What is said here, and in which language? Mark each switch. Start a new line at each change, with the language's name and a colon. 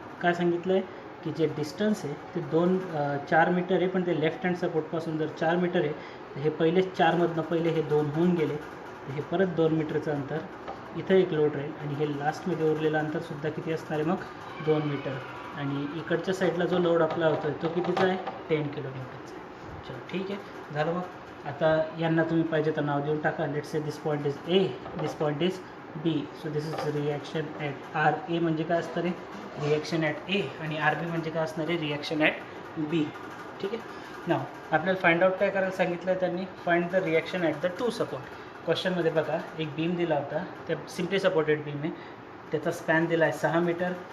Marathi: काय सांगितलं आहे की जे डिस्टन्स आहे ते 4 मीटर आहे, पण ते लेफ्ट हँड सपोर्टपासून जर 4 मीटर आहे तर हे पहिले 4मधनं पहिले हे 2 होऊन गेले तर हे परत 2 मीटरचं अंतर. इथं एक लोड राहील आणि हे लास्टमध्ये उरलेलं अंतरसुद्धा किती असणार आहे मग 2 मीटर. आणि इकडच्या साईडला जो लोड अप्लाय होतो आहे तो कितीचा आहे 10 किलो न्यूटनचा आहे. चलो ठीक आहे, झालं. मग आता यांना तुम्ही पाहिजे तर नाव देऊन टाका.
English: Let's say this point is A, this point is B. So this is reaction at R.
Marathi: ए म्हणजे काय असणार आहे रिॲक्शन ॲट ए आणि आर बी म्हणजे काय असणार आहे रिॲक्शन ॲट बी. ठीक आहे. नाव आपल्याला फाइंड आउट काय करायला सांगितलं आहे त्यांनी,
English: Find the reaction at the 2 support.
Marathi: क्वेश्चनमध्ये बघा एक बीम दिला होता, त्या सिम्पली सपोर्टेड बीम आहे, त्याचा स्पॅन दिला आहे 6 मीटर.